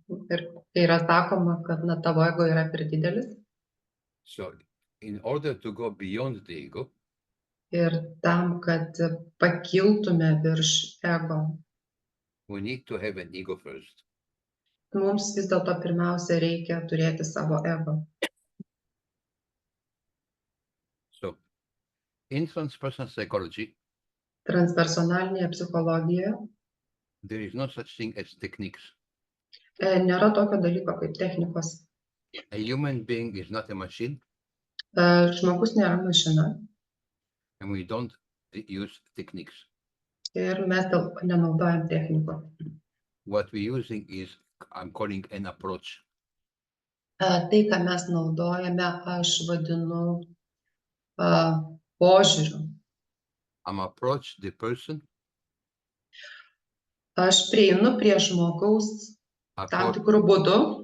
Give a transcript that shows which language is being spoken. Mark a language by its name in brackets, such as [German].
[Lithuanian] ir tai yra sakoma, kad tavo ego yra per didelis. [English] So in order to go beyond the ego, [Lithuanian] Ir tam, kad pakiltume virš ego, [English] we need to have an ego first. [Lithuanian] mums vis dėlto pirmiausia reikia turėti savo ego. [English] So in transpersonal psychology, [Lithuanian] Transpersonalinėje psichologijoje [English] there is no such thing as techniques. [Lithuanian] nėra tokio dalyko kaip technikos. [English] A human being is not a machine, [Lithuanian] Žmogus nėra mašina [English] and we don't use techniques. [Lithuanian] ir mes nenaudojam technikų. [English] What we're using is, I'm calling an approach. [Lithuanian] Tai, ką mes naudojame, aš vadinu požiūriu. [English] I'm approach the person [Lithuanian] Aš prieinu prie žmogaus tam [English] accord [Lithuanian] tikrų būdų.